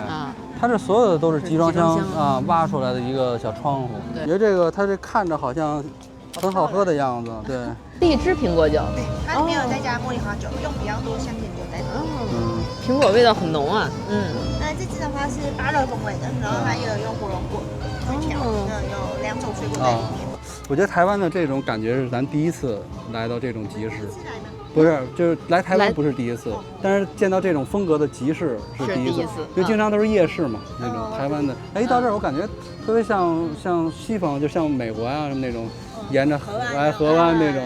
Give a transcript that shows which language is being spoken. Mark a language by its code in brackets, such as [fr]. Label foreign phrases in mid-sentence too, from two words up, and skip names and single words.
[zh] 它這所有的都是集裝箱啊，挖出來的一個小窗戶。对，覺得這個它這看着好像很好喝的樣子。對，荔枝蘋果酒。對，它裡面有再加茉莉花酒，用比較多香甜酒在裡面。蘋果味道很濃啊。那這支的話是芭樂風味的，然後它也有用火龍果去調，有2種水果在裡面。我覺得台灣的這種感覺是咱第一次來到這種集市。不是，就是來台灣不是第一次，但是見到這種風格的集市是第一次，因為經常都是夜市嘛，那種台灣的。哎，到這兒我感覺特別像西方，就像美國啊什麼那種，沿着河灣那種，